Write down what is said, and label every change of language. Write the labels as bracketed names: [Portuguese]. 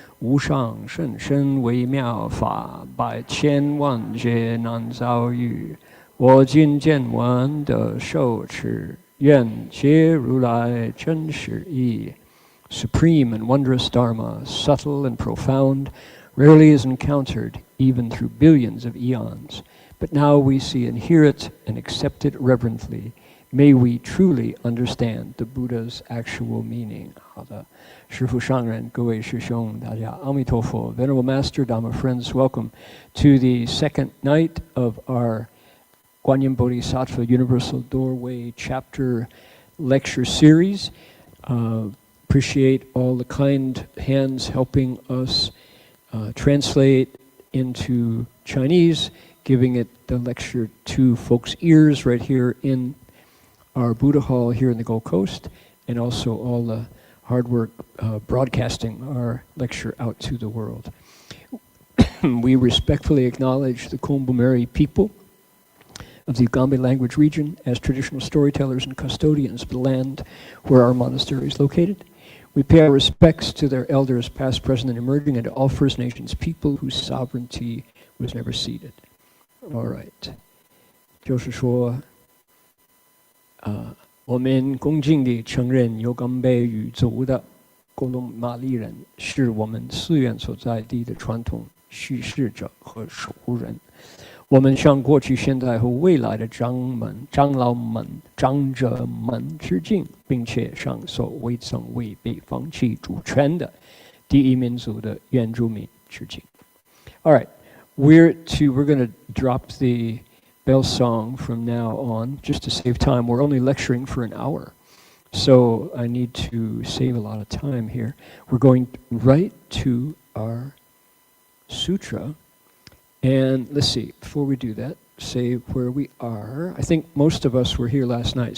[Chinese] 无上甚深微妙法，百千万劫难遭遇。我今见闻得受持，愿解如来真实义。 [English] Supreme and wondrous Dharma, subtle and profound, rarely is encountered even through billions of eons. But now we see and hear it and accept it reverently. May we truly understand the Buddha's actual meaning. [Chinese] 好的，师父上人，各位师兄，大家阿弥陀佛。 [English] Venerable Master, Dhamma friends, welcome to the second night of our Guanyin Bodhisattva Universal Doorway Chapter Lecture Series. Appreciate all the kind hands helping us translate into Chinese, giving it the lecture to folks' ears right here in our Buddha Hall here in the Gold Coast, and also all the hard work broadcasting our lecture out to the world. We respectfully acknowledge the Kumbumeri people of the Ugambe language region as traditional storytellers and custodians of the land where our monastery is located. We pay our respects to their elders, past, present, and emerging, and to all First Nations people whose sovereignty was never ceded. All right. [Chinese] 就是说我们恭敬地承认有冈贝语族的贡隆玛丽人是我们寺院所在地的传统叙事者和守护人。我们向过去、现在和未来的长老们、长者们致敬，并且上所未曾违背放弃主权的第一民族的原住民致敬。 [English] All right, we're going to drop the bell song from now on, just to save time. We're only lecturing for an hour, so I need to save a lot of time here. We're going right to our sutra, and let's see, before we do that, say where we are. I think most of us were here last night.